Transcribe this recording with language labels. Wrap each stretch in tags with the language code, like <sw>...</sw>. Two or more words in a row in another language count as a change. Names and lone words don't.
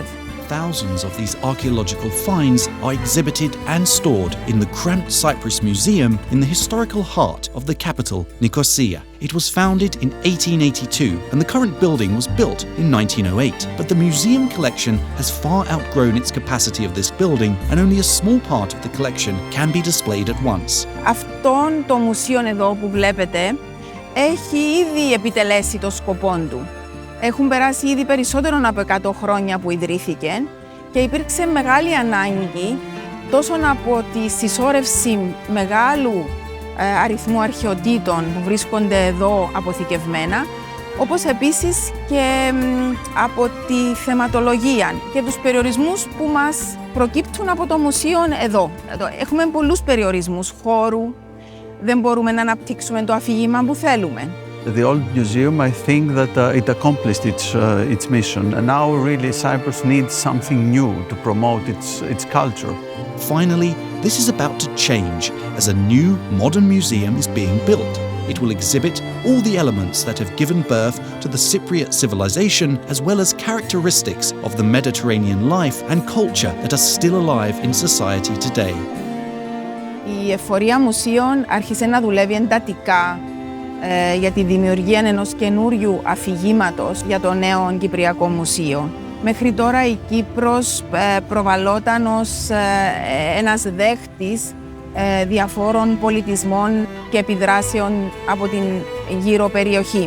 <en>Thousands of these archaeological finds are exhibited and stored in the cramped Cyprus Museum in the historical heart of the capital, Nicosia. It was founded in 1882 and the current building was built in 1908. But the museum collection has far outgrown its capacity of this building and only a small part of the collection can be displayed at once.</en> <el>Αυτόν το μουσείο εδώ που βλέπετε έχει ήδη επιτελέσει το σκοπό του. Έχουν περάσει ήδη περισσότερο από 100 χρόνια που ιδρύθηκε και υπήρξε μεγάλη ανάγκη τόσο από τη συσσόρευση μεγάλου αριθμού αρχαιοτήτων που βρίσκονται εδώ αποθηκευμένα, όπως επίσης και από τη θεματολογία και τους περιορισμούς που μας προκύπτουν από το μουσείο εδώ. Έχουμε πολλούς περιορισμούς χώρου, δεν μπορούμε να αναπτύξουμε το αφήγημα που θέλουμε.</el> <en>The old museum, I think that it accomplished its mission, and now really Cyprus needs something new to promote its culture. Finally, this is about to change as a new modern museum is being built. It will exhibit all the elements that have given birth to the Cypriot civilization as well as characteristics of the Mediterranean life and culture that are still alive in society today.</en> <el>Η εφορία μουσείων άρχισε να δουλεύει εντατικά για τη δημιουργία ενός καινούριου αφηγήματος για το νέο Κυπριακό Μουσείο. Μέχρι τώρα η Κύπρος προβαλόταν ως ένας δέχτης διαφόρων πολιτισμών και επιδράσεων από την γύρω περιοχή.</el>